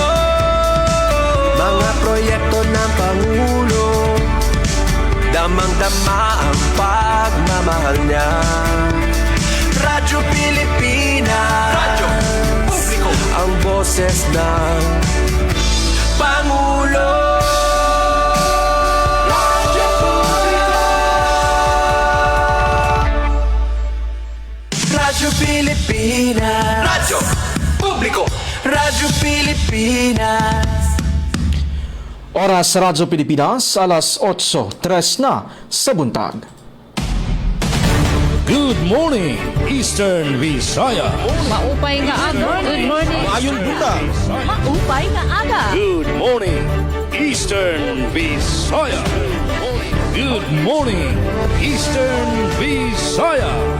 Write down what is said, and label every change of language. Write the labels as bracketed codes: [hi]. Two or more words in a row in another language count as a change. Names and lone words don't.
[tl] Mga proyekto ng Pangulo, damang-dama ang pagmamahal niya. Radyo Pilipinas, Radyo Publiko, ang boses ng Pangulo. Radyo Publiko, Radyo Pilipinas, Radyo Publiko, Radyo Pilipinas. [war] Oras sa Radyo Pilipinas, alas 8:03 na sa buntag. [en] Good morning, Eastern Visaya. [war] Maupay nga aga. [en] Good morning. [war] Ayun buntag. Maupay nga aga. [en] Good morning, Eastern Visaya. Good morning, Eastern Visaya.